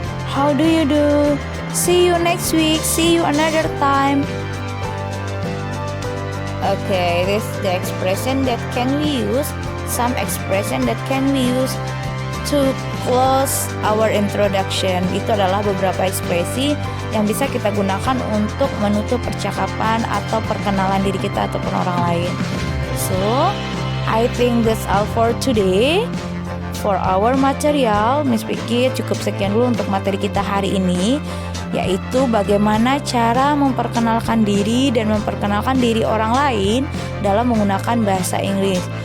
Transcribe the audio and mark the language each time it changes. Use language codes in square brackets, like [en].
[en] How do you do? See you next week. See you another time. Okay, this is the expression that can we use. Some expression that can we use to close our introduction. [id] Itu adalah beberapa ekspresi yang bisa kita gunakan untuk menutup percakapan atau perkenalan diri kita ataupun orang lain. [en] So, I think that's all for today. For our material, [id] Miss Vicky cukup sekian dulu untuk materi kita hari ini, yaitu bagaimana cara memperkenalkan diri dan memperkenalkan diri orang lain dalam menggunakan bahasa Inggris.